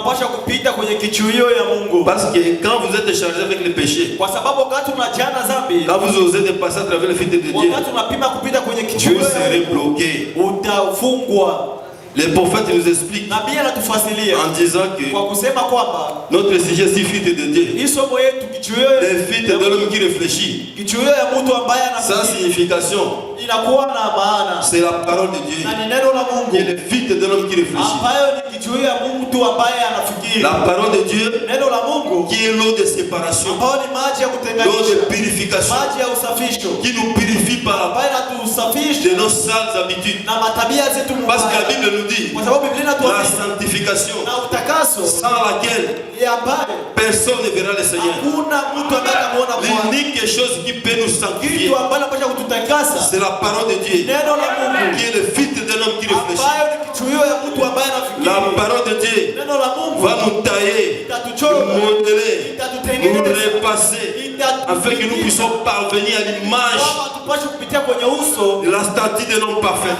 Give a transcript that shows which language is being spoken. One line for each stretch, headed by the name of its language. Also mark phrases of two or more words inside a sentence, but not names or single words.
French: Parce que quand vous êtes chargé avec le péché, quand vous osez de passer à travers le filtre de Dieu, vous serez bloqué. Les prophètes nous expliquent en disant que notre sujet c'est le filtre de Dieu. Le filtre de l'homme qui réfléchit. Sa signification,
Swahili: inakuwa na maana.
French: C'est la parole de Dieu.
Swahili: Na ni neno la Mungu.
French: Qui est le filtre de l'homme qui réfléchit.
Swahili: Ambayo ni kichujio ya mtu ambaye anafikiri.
French: La parole de Dieu.
Swahili: Neno la Mungu.
French: Qui est l'eau de séparation.
Swahili: Ambayo ni maji ya kutenganisha.
French: L'eau de purification.
Swahili: Maji ya usafisho.
French: Qui nous purifie par
Swahili: ambayo inatusafisha
French: de nos sales habitudes.
Swahili: Na matabia zetu mbaya.
French: Parce que la Bible nous dit.
Swahili: Kwa sababu Biblia inatuambia
French: la sanctification.
Swahili: Na utakaso.
French: Sans laquelle personne ne verra le Seigneur. L'unique chose qui peut nous sanctifier, c'est la parole de Dieu, qui est le filtre de l'homme qui réfléchit. La parole de Dieu va nous tailler, nous modeler, nous repasser, afin que nous puissions parvenir à l'image de la statue de l'homme parfait.